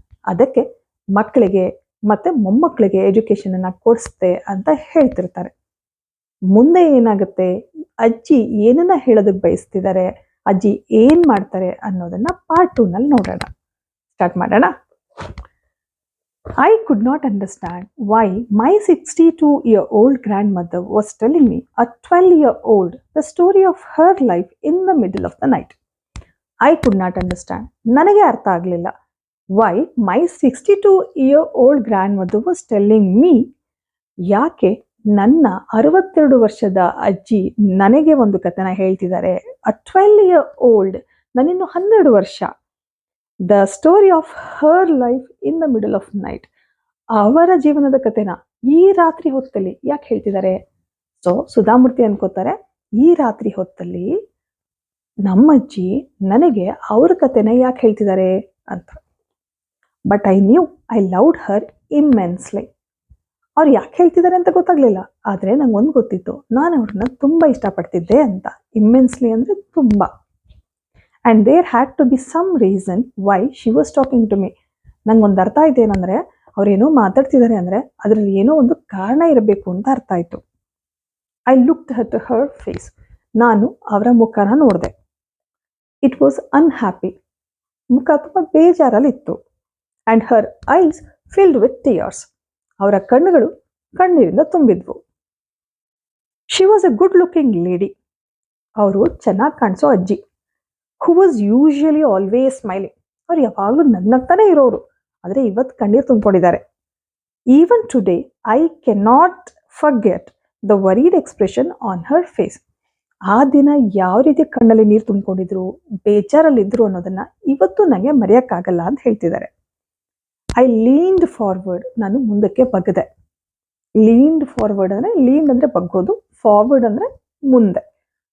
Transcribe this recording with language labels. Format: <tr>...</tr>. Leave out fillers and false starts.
<kn>ಅದಕ್ಕೆ ಮಕ್ಕಳಿಗೆ ಮತ್ತೆ ಮೊಮ್ಮಕ್ಕಳಿಗೆ ಎಜುಕೇಶನ್ ಅನ್ನ ಕೊಡಿಸ್ತೆ ಅಂತ ಹೇಳ್ತಿರ್ತಾರೆ. ಮುಂದೆ ಏನಾಗುತ್ತೆ, ಅಜ್ಜಿ ಏನನ್ನ ಹೇಳೋದಕ್ಕೆ ಬಯಸ್ತಿದ್ದಾರೆ, ಅಜ್ಜಿ ಏನ್ ಮಾಡ್ತಾರೆ ಅನ್ನೋದನ್ನ ಪಾರ್ಟ್ 2 ನಲ್ಲಿ ನೋಡೋಣ. ಸ್ಟಾರ್ಟ್ ಮಾಡೋಣ.</kn> <en>I could not understand why my 62-year-old grandmother was telling me, a 12-year-old, the story of her life in the middle of the night. I could not understand.</en> <kn>ನನಗೆ ಅರ್ಥ ಆಗಲಿಲ್ಲ.</kn> <en>Why my 62-year-old grandmother was telling me,</en> <kn>ಯಾಕೆ ನನ್ನ 62 ವರ್ಷದ ಅಜ್ಜಿ ನನಗೆ ಒಂದು ಕಥೆನ ಹೇಳ್ತಿದ್ದಾರೆ.</kn> <en>A 12-year-old,</en> <kn>ನಾನಿನ್ನು 12 ವರ್ಷ.</kn> <en>The story of her life in the middle of night.</en> <kn>ಅವರ ಜೀವನದ ಕಥೆನ ಈ ರಾತ್ರಿ ಹೊತ್ತಲ್ಲಿ ಯಾಕೆ ಹೇಳ್ತಿದ್ದಾರೆ? ಸೊ ಸುಧಾಮೂರ್ತಿ ಅನ್ಕೋತಾರೆ, ಈ ರಾತ್ರಿ ಹೊತ್ತಲ್ಲಿ ನಮ್ಮಜ್ಜಿ ನನಗೆ ಅವ್ರ ಕಥೆನ ಯಾಕೆ ಹೇಳ್ತಿದ್ದಾರೆ ಅಂತ.</kn> <en>But I knew I loved her immensely.</en> <kn>ಅವ್ರು ಯಾಕೆ ಹೇಳ್ತಿದ್ದಾರೆ ಅಂತ ಗೊತ್ತಾಗ್ಲಿಲ್ಲ, ಆದ್ರೆ ನಂಗೊಂದು ಗೊತ್ತಿತ್ತು, ನಾನು ಅವ್ರನ್ನ ತುಂಬಾ ಇಷ್ಟಪಡ್ತಿದ್ದೆ ಅಂತ. ಇಮ್ಮೆನ್ಸ್ಲಿ ಅಂದ್ರೆ ತುಂಬಾ.</kn> <en>And there had to be some reason why she was talking to me.</en> <kn>ನಂಗೊಂದು ಅರ್ಥ ಆಯ್ತು, ಏನಂದ್ರೆ ಅವ್ರೇನೋ ಮಾತಾಡ್ತಿದ್ದಾರೆ ಅಂದ್ರೆ ಅದರಲ್ಲಿ ಏನೋ ಒಂದು ಕಾರಣ ಇರಬೇಕು ಅಂತ ಅರ್ಥ ಆಯ್ತು.</kn> <en>I looked at her face.</en> <kn>ನಾನು ಅವರ ಮುಖನ ನೋಡಿದೆ.</kn> <en>It was unhappy.</en> <kn>ಮುಖ ತುಂಬಾ ಬೇಜಾರಲ್ಲಿತ್ತು.</kn> <en>And her eyes filled with tears.</en> <kn>ಅವರ ಕಣ್ಣುಗಳು ಕಣ್ಣೀರಿಂದ ತುಂಬಿದ್ವು.</kn> <en>She was a good looking lady.</en> <kn>ಅವರು ಚೆನ್ನಾಗಿ ಕಾಣಿಸೋ ಅಜ್ಜಿ.</kn> <en>who was usually always smiling.</en> <kn>ಅವ್ರು ಯಾವಾಗಲೂ ನಗ್ನಗ್ತಾನೆ ಇರೋರು, ಆದರೆ ಇವತ್ತು ಕಣ್ಣೀರು ತುಂಬಿಕೊಂಡಿದ್ದಾರೆ.</kn> <en>Even today, I cannot forget the worried expression on her face.</en> <kn>ಆ ದಿನ ಯಾವ ರೀತಿ ಕಣ್ಣಲ್ಲಿ ನೀರು ತುಂಬಿಕೊಂಡಿದ್ರು, ಬೇಜಾರಲ್ಲಿದ್ರು ಅನ್ನೋದನ್ನ ಇವತ್ತು ನನಗೆ ಮರೆಯೋಕ್ಕಾಗಲ್ಲ ಅಂತ ಹೇಳ್ತಿದ್ದಾರೆ.</kn> <en>I leaned forward.</en> <kn>ನಾನು ಮುಂದಕ್ಕೆ ಬಗ್ಗದೆ. ಲೀನ್ಡ್ ಫಾರ್ವರ್ಡ್ ಅಂದ್ರೆ, ಲೀನ್ಡ್ ಅಂದ್ರೆ ಬಗ್ಗೋದು, ಫಾರ್ವರ್ಡ್ ಅಂದ್ರೆ ಮುಂದೆ.</kn>